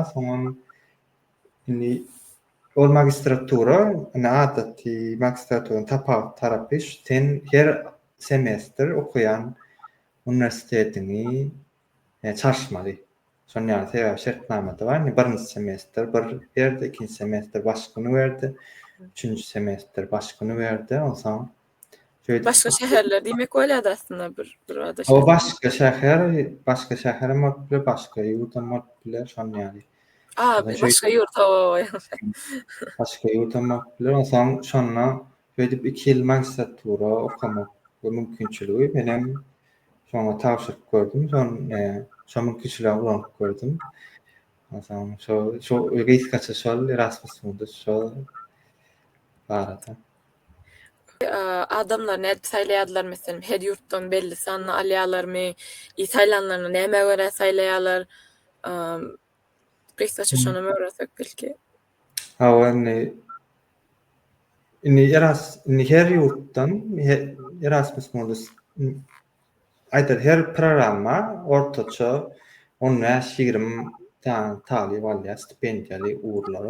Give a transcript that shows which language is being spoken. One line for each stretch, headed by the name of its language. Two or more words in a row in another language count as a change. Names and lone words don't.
Turkmen: Soňra ol magistratura adaty magistraturyň tapawut tarapy sen her semestr okuyan universitetini çarşmaly. Şoň ýaly şertnamada bar. Birinji semestr bir ýerde, ikinji semestr başgyny berdi, üçünji semestr başgyny berdi. Oňa
Turkish: Başka şehirler demek öyle de aslında bir ada
Turkmen: o başga şäher bile başga ýurda bile şoň ýaly.
Turkish: başka yurt o.
Turkmen: Başga ýurda bile şoňa şeýdip 2 ýyl magistratura okumak mümkinçiligi menem şoňa tapşyryp gördüm. Şo mümkinçilige ulanyp gördüm. Şo gysgaça şol Erasmus Mundus şol barada. Adamlar ne saylaýarlar mesela her yurtdan belli sanly alýarlarmy, İtalyanlaryny näme göre saylaýarlar? Kısaça şonu öwretsek belki. Her yurtdan Erasmus Mundus aýdar her programa ortaça 10-20 talip alýar stipendiýaly uğurlary.